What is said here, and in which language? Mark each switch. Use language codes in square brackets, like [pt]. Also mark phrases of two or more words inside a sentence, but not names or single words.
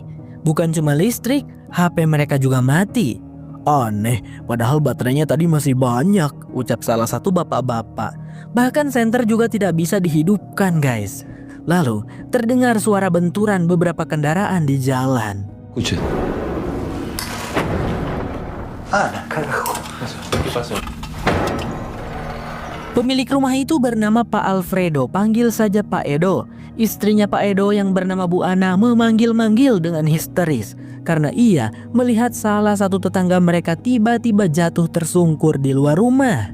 [id] Bukan cuma listrik, HP mereka juga mati. Aneh, padahal baterainya tadi masih banyak, ucap salah satu bapak-bapak. Bahkan senter juga tidak bisa dihidupkan guys. Lalu terdengar suara benturan beberapa kendaraan di jalan. [es] Escuche. Carajo. ¿Qué pasó? [id] Pemilik rumah itu bernama Pak Alfredo, panggil saja Pak Edo. Istrinya Pak Edo yang bernama Bu Ana memanggil-manggil dengan histeris karena ia melihat salah satu tetangga mereka tiba-tiba jatuh tersungkur di luar rumah.